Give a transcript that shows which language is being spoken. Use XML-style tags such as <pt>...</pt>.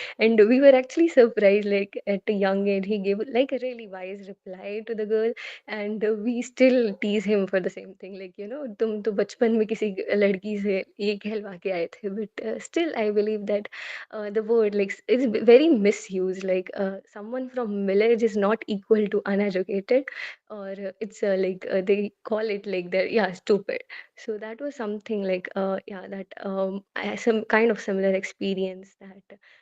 <en>And we were actually surprised, like at a young age he gave like a really wise reply to the girl. And we still tease him for the same thing, like</en> <hi>तुम तो बचपन में किसी लड़की से ये कहलवा के आए थे.</hi> <en>But still I believe that the word like is very misused, like someone from village is not equal to uneducated, or it's like they call it like they're yeah stupid. So that was something like yeah that I some kind of similar experience that</en>